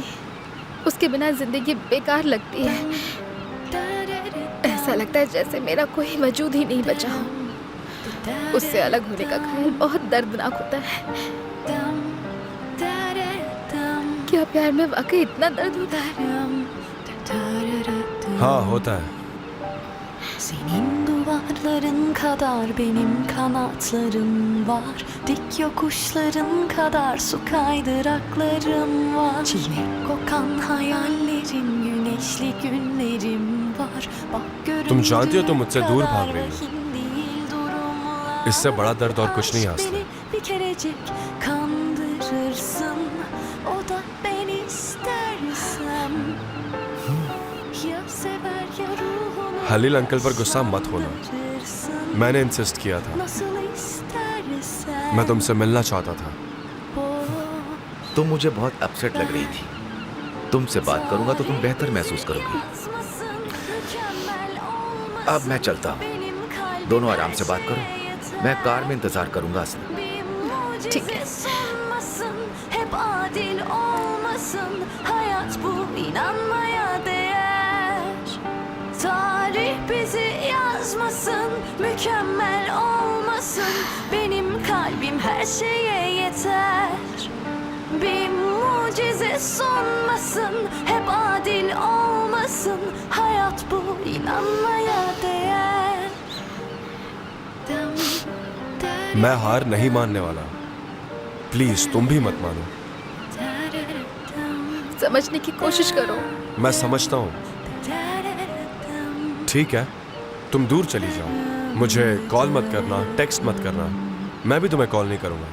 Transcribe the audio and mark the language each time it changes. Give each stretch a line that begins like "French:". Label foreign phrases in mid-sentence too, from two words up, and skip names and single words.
Hindi: उसके बिना जिंदगी बेकार लगती है। ऐसा लगता है जैसे मेरा कोई वजूद ही नहीं बचा हो। उससे अलग होने का ख्याल बहुत दर्दनाक होता है। क्या प्यार में वाकई इतना दर्द होता है? हाँ, होता है।
Turkish: Senin duvarların kadar benim kanatlarım var. Dik yokuşların kadar su kaydıraklarım var. Çilek kokan hayallerim, güneşli günlerim var. Bak göründüğü
Hindi: तुम जानती हो तुम मुझसे दूर
Turkish: kadar
Hindi: भाग रही हो।
Turkish: vahim değil durumlar.
Hindi: इससे बड़ा दर्द और कुछ नहीं है आसला।
Turkish: Beni bir kerecik kandırırsın. O da ben istersem. Ya sever ya ruhumu.
Hindi: हलील अंकल पर गुस्सा मत होना। मैंने इंसिस्ट किया था। मैं तुमसे मिलना चाहता था। तुम मुझे बहुत अपसेट लग रही थी। तुमसे बात करूंगा तो तुम बेहतर महसूस करोगी। अब मैं चलता हूँ, दोनों आराम से बात करो। मैं कार में इंतजार करूंगा। असल ठीक है।
Turkish: Hep adil olmasın, hayat bu inanmaya değer. Tarih bizi yazmasın, mükemmel olmasın. Benim kalbim her şeye yeter. Bir mucize sunmasın, hep adil olmasın. Hayat bu inanmaya değer.
Hindi: मैं हार नहीं मानने वाला। प्लीज तुम भी मत मानो। समझने की कोशिश करो। मैं समझता हूँ। ठीक है, तुम दूर चली जाओ। मुझे कॉल मत करना, टेक्स्ट मत करना। मैं भी तुम्हें कॉल नहीं करूँगा।